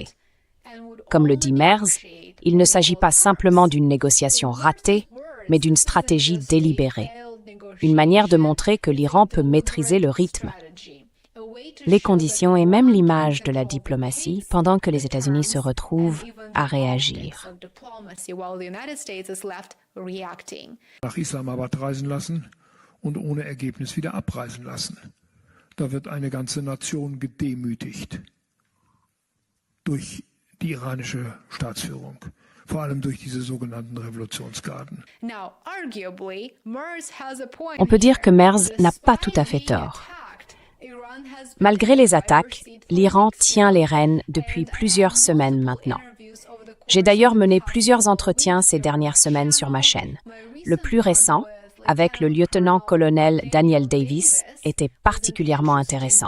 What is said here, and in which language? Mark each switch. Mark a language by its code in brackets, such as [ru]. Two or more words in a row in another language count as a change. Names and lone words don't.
[fr] Comme le dit Merz, il ne s'agit pas simplement d'une négociation ratée, mais d'une stratégie délibérée. Une manière de montrer que l'Iran peut maîtriser le rythme, les conditions et même l'image de la diplomatie pendant que les États-Unis se retrouvent à réagir. [de] Nach Islamabad reisen lassen und ohne Ergebnis wieder abreisen lassen. Da wird eine ganze Nation gedemütigt durch die iranische Staatsführung. Vor allem durch diese sogenannten Revolutionsgarden. [fr] On peut dire que Merz n'a pas tout à fait tort. Malgré les attaques, l'Iran tient les rênes depuis plusieurs semaines maintenant. J'ai d'ailleurs mené plusieurs entretiens ces dernières semaines sur ma chaîne. Le plus récent, avec le lieutenant-colonel Daniel Davis, était particulièrement intéressant.